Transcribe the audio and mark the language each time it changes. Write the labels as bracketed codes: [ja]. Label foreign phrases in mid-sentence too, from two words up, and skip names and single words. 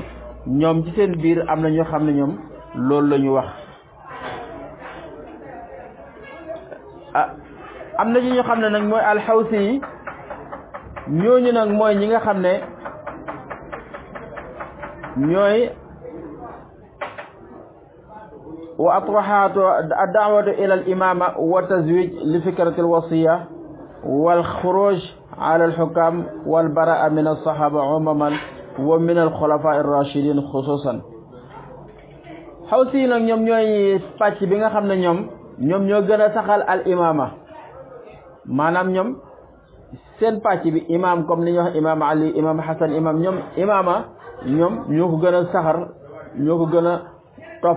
[wo] ñoom ci seen biir am na ñoo xam ne ñoom loolu la ñu wax. am na ci ñoo xam ne nag mooy alxawsi yi, ñooñu nag mooy ñi nga xam ne ñooy [ar] وأطروحات الدعوة إلى الإمامة وتزويج لفكرة الوصية والخروج على الحكام والبراءة من الصحابة عموما ومن الخلفاء الراشدين خصوصا. [wo] xawsi nag ñoom ñooy pàcc bi nga xam ne ñoom ñoo gën a saxal al-imama, maanaam ñoom seen pàcc bi imam comme ni ñuy wax imam Ali, imam Hasan, ñoom imama ñoom ñoo ko gën a saxar, ñoo ko gën a topp.